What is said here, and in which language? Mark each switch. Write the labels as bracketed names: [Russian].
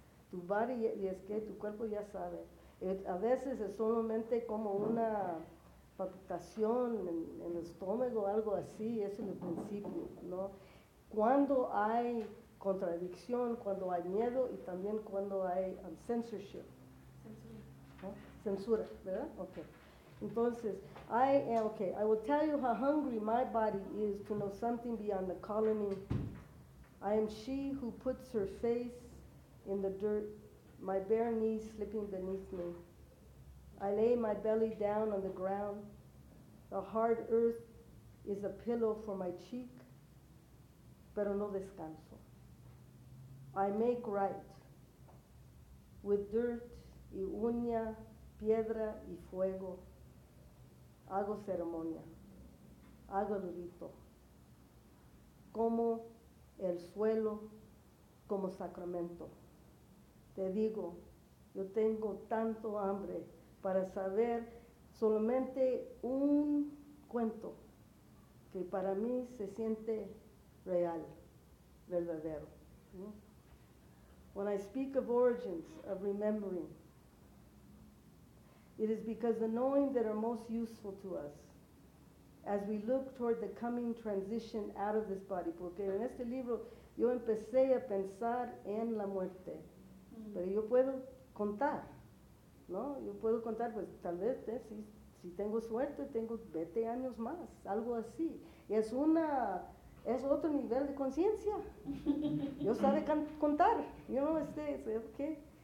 [Spanish] Tu body, y es que tu cuerpo ya sabe. A veces es solamente como una palpitación en el estómago, algo así, es el principio, ¿no? Cuando hay contradicción, cuando hay miedo y también cuando hay censorship. Censura. ¿Eh? Censura, ¿verdad? Okay. [English] Entonces, I will tell you how hungry my body is to know something beyond the colony. I am she who puts her face in the dirt, my bare knees slipping beneath me. I lay my belly down on the ground. The hard earth is a pillow for my cheek, [Spanish] pero no descanso. [English] I make right with dirt [Spanish] y uña, piedra y fuego. Hago ceremonia, hago el rito. Como el suelo, como sacramento. Te digo, yo tengo tanto hambre para saber solamente un cuento que para mí se siente real, verdadero. [English] When I speak of origins, of remembering, it is because the knowing that are most useful to us, as we look toward the coming transition out of this body. [Spanish] Porque en este libro yo empecé a pensar en la muerte, pero yo puedo contar, ¿no? Yo puedo contar, pues tal vez, si tengo suerte, tengo 20 años más, algo así. Y es otro nivel de conciencia. Yo sabe contar, yo no sé, ¿qué?